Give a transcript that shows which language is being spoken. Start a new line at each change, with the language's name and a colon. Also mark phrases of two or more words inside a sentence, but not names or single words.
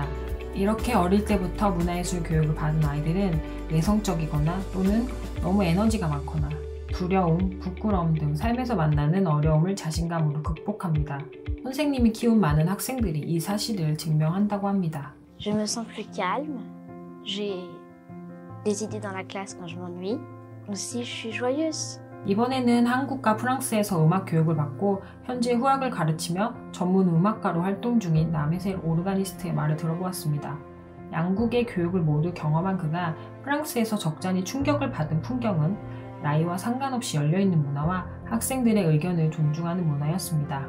Korean: 이렇게 어릴 때부터 문화예술 교육을 받은 아이들은 내성적이거나 또는 너무 에너지가 많거나 두려움, 부끄러움 등 삶에서 만나는 어려움을 자신감으로 극복합니다. 선생님이 키운 많은 학생들이 이 사실을 증명한다고 합니다.
French: Je me sens plus calme. J'ai des idées dans la classe quand je m'ennuie. Aussi, je suis joyeuse.
Korean: 이번에는 한국과 프랑스에서 음악 교육을 받고 현재 후학을 가르치며 전문 음악가로 활동 중인 남혜셀 오르가니스트의 말을 들어보았습니다. 양국의 교육을 모두 경험한 그가 프랑스에서 적잖이 충격을 받은 풍경은 나이와 상관없이 열려있는 문화와 학생들의 의견을 존중하는 문화였습니다.